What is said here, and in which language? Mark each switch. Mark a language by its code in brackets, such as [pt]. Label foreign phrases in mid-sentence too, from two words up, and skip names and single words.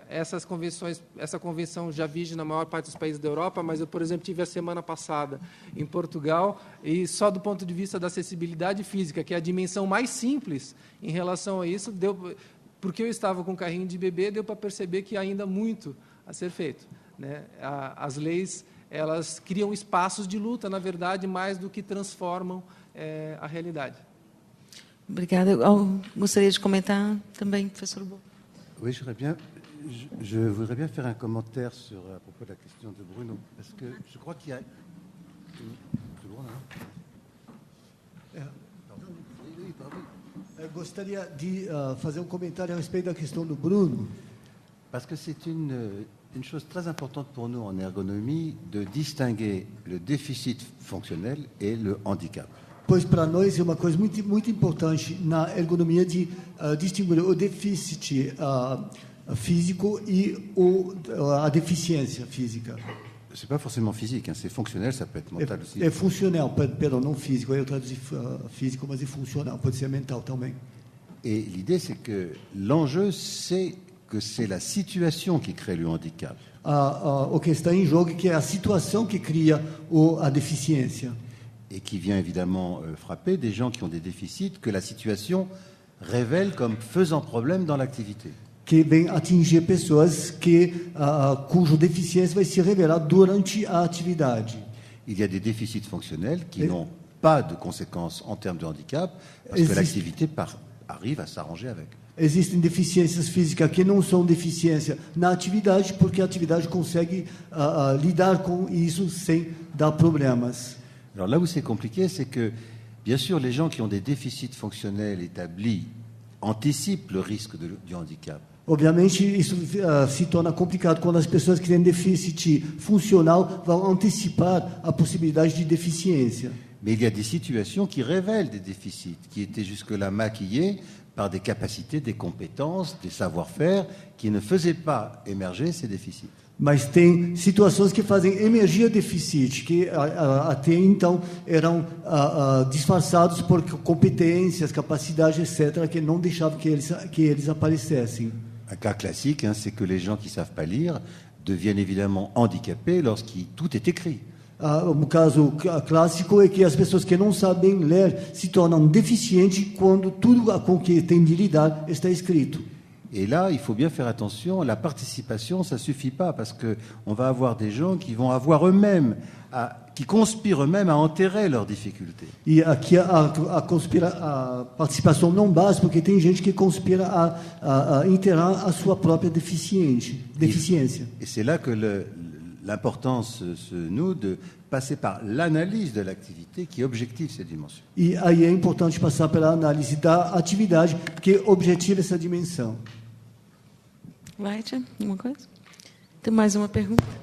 [pt] Essa convenção já vige na maior parte dos países da Europa, mas eu, por exemplo, tive a semana passada em Portugal, e só do ponto de vista da acessibilidade física, que é a dimensão mais simples em relação a isso, porque eu estava com um carrinho de bebê, deu para perceber que ainda há muito a ser feito. Né? As leis, elas criam espaços de luta, na verdade, mais do que transformam a realidade. Obrigada. Eu gostaria de comentar também, professor Bo. [fr] Oui, je voudrais bien faire un commentaire à propos de la question de Bruno, parce que je crois qu'il y a une plus [pt] Eu gostaria de fazer comentário a respeito da questão do Bruno. [fr] Parce que c'est une chose très importante pour nous en ergonomie de distinguer le déficit fonctionnel et le handicap. [pt] Pois para nós é uma coisa muito importante na ergonomia de distinguir o déficit físico e a deficiência física. [fr] C'est pas forcément physique, hein, c'est fonctionnel, ça peut être mental aussi. [pt] É funcional, perdão, não físico. Eu traduzi físico, mas é funcional, pode ser mental também. [fr] Et l'idée, c'est que l'enjeu, c'est que c'est la situation qui crée le handicap. [pt] O que está em jogo é que é a situação que cria a deficiência. [fr] Et qui vient évidemment frapper des gens qui ont des déficits que la situation révèle comme faisant problème dans l'activité. [pt] Que vem atingir pessoas cuja deficiência vai se revelar durante a atividade. [fr] Il y a des déficits fonctionnels qui n'ont pas de conséquences en termes de handicap, parce que l'activité arrive à s'arranger avec. [pt] Existem deficiências físicas que não são deficiência na atividade, porque a atividade consegue lidar com isso sem dar problemas. [fr] Alors là où c'est compliqué, c'est que, bien sûr, les gens qui ont des déficits fonctionnels établis anticipent le risque du handicap. [pt] Obviamente, isso se torna complicado quando as pessoas que têm déficit funcional vão antecipar a possibilidade de deficiência. [fr] Mais il y a des situations qui révèlent des déficits, qui étaient jusque-là maquillés par des capacités, des compétences, des savoir-faire, qui ne faisaient pas émerger ces déficits. [pt] Mas tem situações que fazem emergir déficit, que até então eram disfarçados por competências, capacidades, etc., que não deixavam que eles aparecessem. [fr] Un cas classique, hein, c'est que les gens qui ne savent pas lire deviennent évidemment handicapés lorsque tout est écrit. [pt] Um caso clássico é que as pessoas que não sabem ler se tornam deficientes quando tudo com que tem de lidar está escrito. [fr] Et là, il faut bien faire attention, la participation, ça ne suffit pas, parce qu'on va avoir des gens qui vont avoir eux-mêmes, qui conspirent eux-mêmes à enterrer leurs difficultés. [pt] E aqui a participação não basta, porque tem gente que conspira a enterrar a sua própria deficiência. [fr] Et c'est là que l'importance se noue de passer par l'analyse de l'activité qui objective ces dimensions. [pt] E aí é importante passar pela análise da atividade que objetiva essa dimensão. Vai, Tia, alguma coisa? Tem mais uma pergunta?